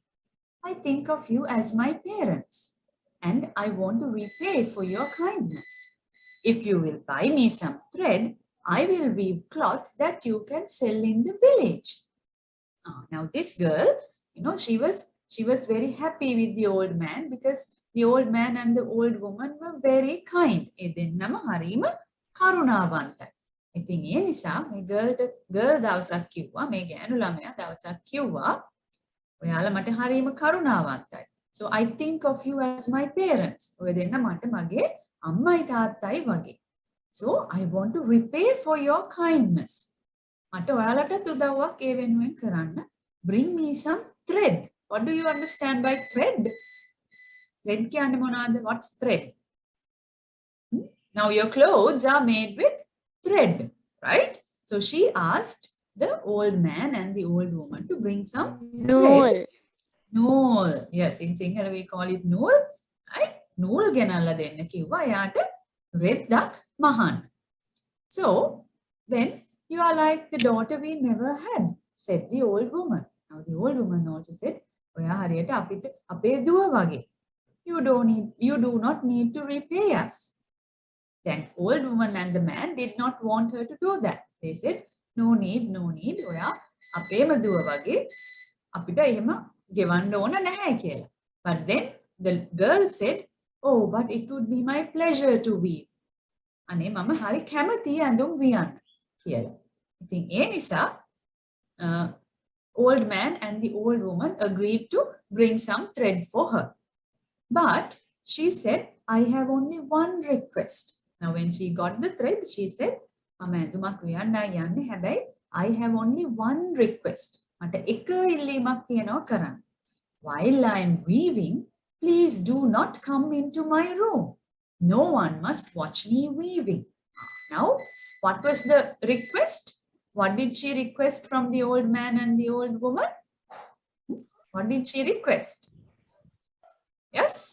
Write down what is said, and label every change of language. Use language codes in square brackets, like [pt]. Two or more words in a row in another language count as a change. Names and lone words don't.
[en] I think of you as my parents, and I want to repay for your kindness. If you will buy me some thread, I will weave cloth that you can sell in the village." Now this girl, she was very happy with the old man, because the old man and the old woman were very kind. [si] ඒ දෙන්නම හරීම කරුණාවන්තයි. ඉතින් ඒ නිසා මේ girl දවසක් කිව්වා, මේ ගෑනු ළමයා දවසක් කිව්වා, ඔයාලා මට හරීම කරුණාවන්තයි. [en] So I think of you as my parents. [si] ඔය දෙන්න මට මගේ අම්මයි තාත්තයි වගේ. [en] So I want to repay for your kindness. [si] මට ඔයාලටත් උදව්වක් ඒ වෙනුවෙන් කරන්න. [en] Bring me some thread. What do you understand by thread? Thread [si] කියන්නේ මොනවාද? [en] What's thread? Now your clothes are made with thread, right? So she asked the old man and the old woman to bring some thread. Nool. Yes, in Sinhala we call it nool. [si] Right? Nool ගෙනල්ලා දෙන්න කිව්වා එයාට රෙද්දක් මහන්න. [en] So then you are like the daughter we never had, said the old woman. Now the old woman also said, [si] "ඔයා හරියට අපිට අපේ දුව වගේ. [en] You do not need to repay us." Then old woman and the man did not want her to do that. They said, no need. [si] ඔයා අපේම දුව වගේ අපිට එහෙම ගෙවන්න ඕන නැහැ කියලා. [en] But then the girl said, "Oh, but it would be my pleasure to weave." [si] අනේ මම හරි කැමතියි ඇඳුම් වියන්න කියලා. ඉතින් ඒ නිසා [en] old man and the old woman agreed to bring some thread for her. But she said, "I have only one request." Now when she got the thread, she said, [si] "මම ඇඳුමක් වියන්නයි යන්නේ, හැබැයි [en] I have only one request. [si] මට එක ඉල්ලීමක් තියෙනවා කරන්න. [en] While I am weaving, please do not come into my room. No one must watch me weaving." Now, what was the request? What did she request from the old man and the old woman? What did she request? Yes?